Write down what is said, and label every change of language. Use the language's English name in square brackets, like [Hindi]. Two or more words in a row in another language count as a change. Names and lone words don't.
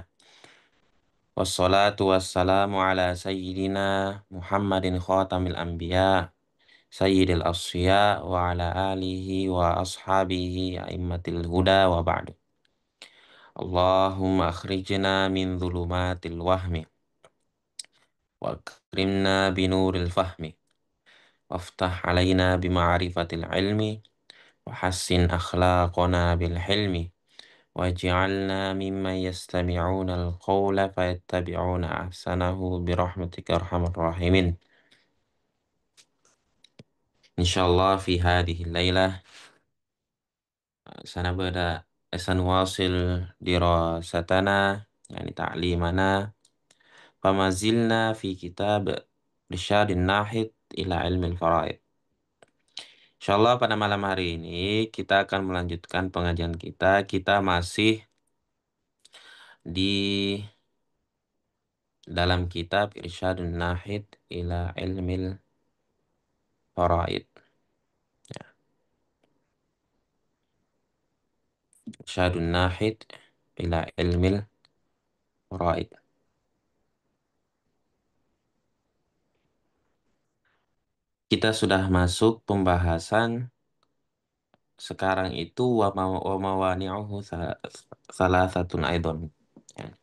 [Arabic] والصلاة والسلام على سيدنا محمد خاتم الأنبياء سيد الأصفياء وعلى آله وأصحابه أئمة الهدى وبعد. اللهم أخرجنا من ظلمات الوهم وأكرمنا بنور الفهم وافتح علينا بمعرفة العلم وحسن أخلاقنا بالحلم واجعلنا ممن يستمعون القول فيتبعون أحسنه برحمتك أرحم الراحمين. إن شاء الله في هذه الليلة سنبدأ سنواصل دراستنا يعني تعليمنا فما زلنا في كتاب إرشاد الناهض إلى علم الفرائض. [Indonesian] Insyaallah pada malam hari ini kita akan melanjutkan pengajian kita. Kita masih di dalam kitab Irsyadun Nahid ila ilmil faraid. Irsyadun Nahid ila ilmil faraid. Kita sudah masuk pembahasan sekarang itu [Arabic] وموانعه [Indonesian] salah satu aidon. Ya.